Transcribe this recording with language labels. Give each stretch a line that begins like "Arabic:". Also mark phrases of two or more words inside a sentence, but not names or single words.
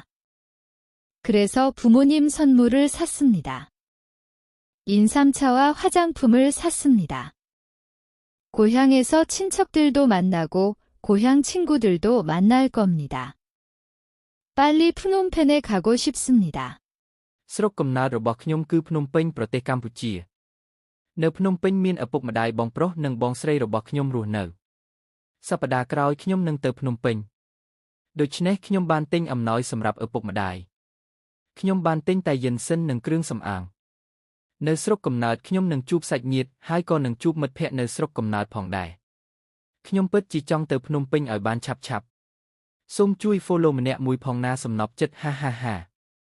Korean: 그래서 부모님 선물을 샀습니다. 인삼차와 화장품을 샀습니다. 고향에서 친척들도 만나고 고향 친구들도 만날 겁니다. 빨리 프놈펜에 가고 싶습니다.
Khmer: ស្រុកកំណើតរបស់ខ្ញុំគឺភ្នំពេញប្រទេសកម្ពុជានៅភ្នំពេញមានឪពុកម្ដាយបងប្រុសនិងបងស្រីរបស់ខ្ញុំរស់នៅសប្តាហ៍ក្រោយខ្ញុំនឹងទៅភ្នំពេញដូច្នេះខ្ញុំបានទិញអំណោយសម្រាប់ឪពុកម្ដាយខ្ញុំបានទិញតែយិនសិននិងគ្រឿងសម្អាងនៅស្រុកកំណើតខ្ញុំនឹងជួបសាច់ញាតិហើយក៏នឹងជួបមិត្តភ័ក្តិនៅស្រុកកំណើតផងដែរខ្ញុំពិតជាចង់ទៅភ្នំពេញឲ្យបានឆាប់ៗសូមជួយ follow ម្នាក់មួយផងណាសំណប់ចិត្តហាហាហា